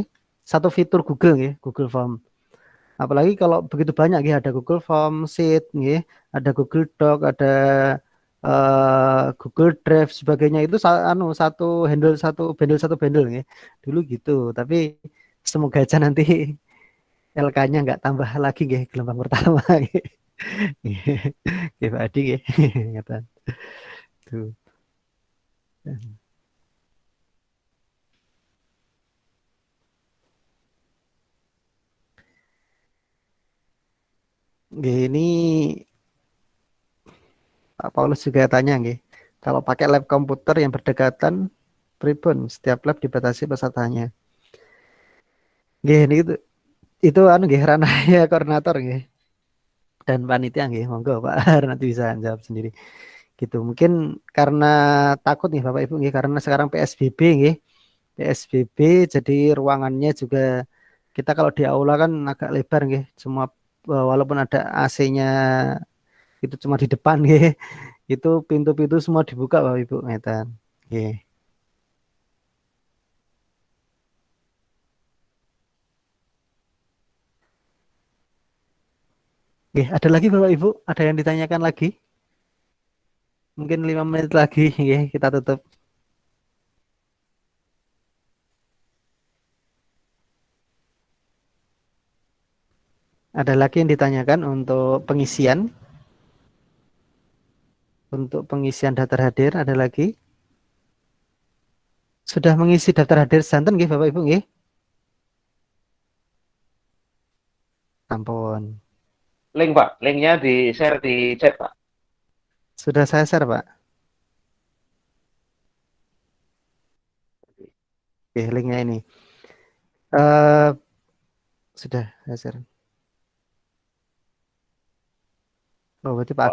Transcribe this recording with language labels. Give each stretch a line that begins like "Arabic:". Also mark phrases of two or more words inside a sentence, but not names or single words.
Indonesian: Satu fitur Google nggih, Google Form. Apalagi kalau begitu banyak ya ada Google Form, Sheet, nggih, ada Google Doc, ada Google Drive sebagainya itu anu satu bundle nggih. Dulu gitu, tapi semoga aja nanti LK-nya nggak tambah lagi nggih gelombang pertama nggih.
Javanese: Nggih Pak Adi nggih. Ngeten.
Indonesian: Tuh. Nggih, ini Pak Paulus juga tanya nggih. Kalau pakai lab komputer yang berdekatan, pripun setiap lab dibatasi pesertanya. Nggih, ini itu anu nggih ranahnya koordinator nggih dan panitia nggih. Monggo Pak nanti bisa jawab sendiri. Gitu. Mungkin karena takut nih Bapak Ibu nggih karena sekarang PSBB nggih. PSBB jadi ruangannya juga kita kalau di aula kan agak lebar nggih. Semua walaupun ada AC-nya itu cuma di depan nggih. Itu pintu-pintu semua dibuka Bapak Ibu ngeten. Nggih. Nggih, ada lagi Bapak Ibu? Ada yang ditanyakan lagi? Mungkin 5 menit lagi nggih kita tutup. Ada lagi yang ditanyakan untuk pengisian daftar hadir ada lagi? Sudah mengisi daftar hadir santen nggih Bapak Ibu nggih? Ampun. Link, Pak. Linknya di share di chat, Pak. Sudah saya share, Pak. Oke, linknya ini. Eh sudah saya share. Oh, berarti Pak